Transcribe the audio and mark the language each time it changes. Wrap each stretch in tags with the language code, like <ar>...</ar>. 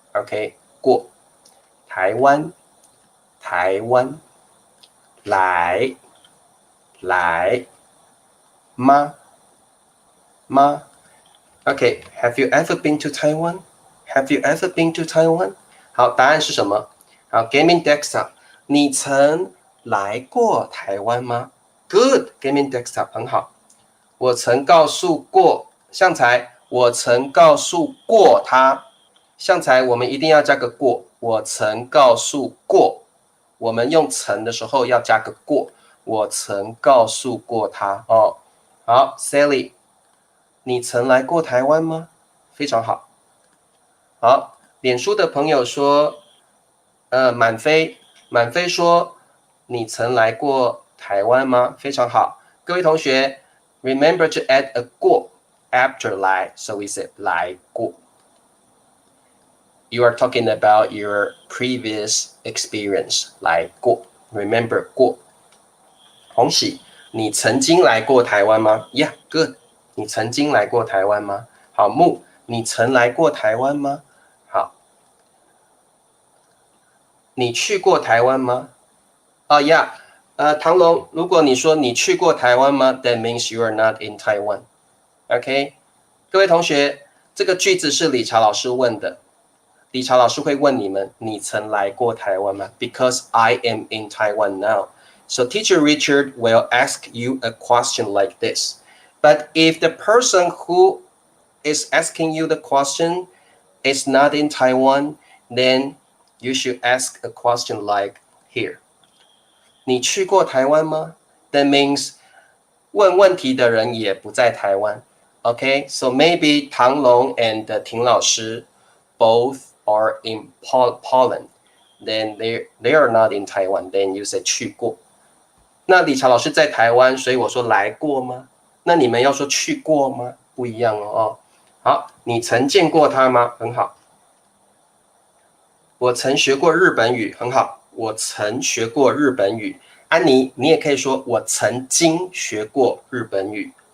<en>Okay,</en> <zh>过台湾来吗</zh> <en>Okay, have you ever been to Taiwan? Have you ever been to Taiwan?</en> <zh>好，答案是什么？好 Gaming Desktop 你曾来过台湾吗 Good, Gaming Desktop 很好。我曾告诉过向才，我曾告诉过他。向才我们一定要加个过，我曾告诉过。我们用曾的时候要加个过，我曾告诉过他哦。好 ，Sally， 你曾来过台湾吗？非常好。好，脸书的朋友说，满飞说，你曾来过台湾吗？非常好，各位同学 ，</zh> <en>remember to add a 过 after 来， so we say</en> <zh>来过。</zh> <en>You are talking about your previous experience 来过 ，remember 过。</en> <zh>洪喜，你曾经来过台湾吗 ？</zh> <en>Yeah, good。</en> <zh>你曾经来过台湾吗？好，木，你曾来过台湾吗？好，你去过台湾吗？呀，唐龙，如果你说你去过台湾吗 ，</zh> <en>that means you are not in Taiwan。</en> <zh>OK， 各位同学，这个句子是理查老师问的。理查老师会问你们，你曾来过台湾吗 ？</zh> <en>Because I am in Taiwan now. So Teacher Richard will ask you a question like this. But if the person who is asking you the question is not in Taiwan, then you should ask a question like here.</en> <zh>你去过台湾吗 ？That means 问问题的人也不在台湾。</zh> <en>Okay, so maybe 唐龙 and 廷老师 both are in Poland, then they are not in Taiwan. Then you say 去过。</en> <zh>那理查老师在台湾，所以我说来过吗？那你们要说去过吗？不一样哦。好，你曾见过他吗？很好。我曾学过日本语，很好。我曾学过日本语。安妮，你也可以说我曾经学过日本语。</zh>